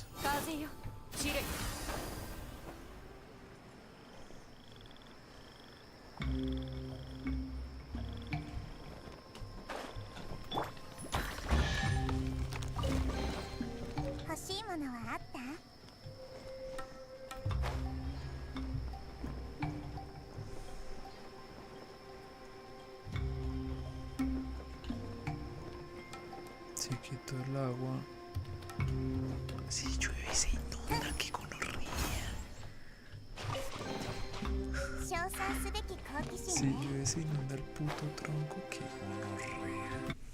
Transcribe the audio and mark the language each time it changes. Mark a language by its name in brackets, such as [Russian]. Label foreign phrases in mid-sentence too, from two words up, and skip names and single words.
[Japanese] 風よ散れ欲しいものはあった？ [Spanish] Se quitó el agua. Si llueve se inunda, qué gonorrea. [Japanese] 称賛すべき好奇 [Spanish] Si [Japanese] 心ね。 [Spanish] llueve se inunda el puto tronco, qué gonorrea.